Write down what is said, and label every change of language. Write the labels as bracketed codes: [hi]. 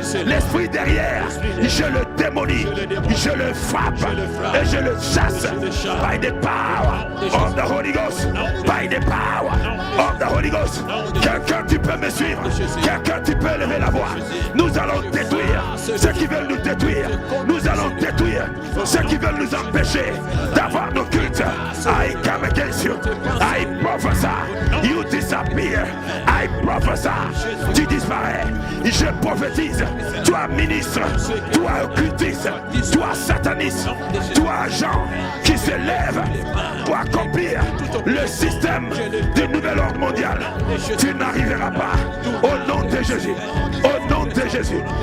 [fr] L'esprit derrière, je le démolis, je le frappe et je le chasse [en] by the power of the Holy Ghost, by the power of the Holy Ghost. [fr] Quelqu'un tu peux me suivre, quelqu'un tu peux lever la voix. Nous allons détruire ceux qui veulent nous détruire, nous allons détruire ceux qui veulent nous empêcher d'avoir nos cultes. [en] I come against you, I prophesy, you disappear, I prophesy, [fr] tu disparais. Je prophétise, toi ministre, toi occultiste, toi sataniste, toi agent qui se lève pour accomplir le système du nouvel ordre mondial. Tu n'arriveras pas au nom de Jésus, au nom de Jésus.